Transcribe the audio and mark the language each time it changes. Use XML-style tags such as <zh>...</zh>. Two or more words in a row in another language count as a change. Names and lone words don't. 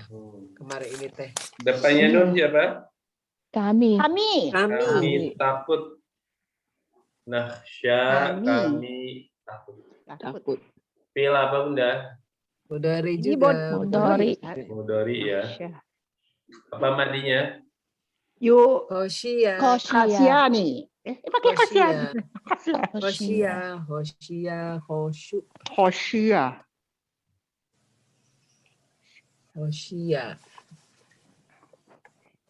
<id>Hmm. Kemarin ini teh. Depannya nun siapa? Kami. Kami. Kami takut. Nahsya, Kami. kami takut. Takut. Fil apa Bunda? Mudari Ini juga. Mudhari. Mudhari ya. Masya. Apa madinya? Yuk, Khosya. Khosia. Kasia nih. Pakai kasia. Khosya. Kasia. Khosya. Khosya. Khosyu. Khosia. Khosya. Khosya.</id>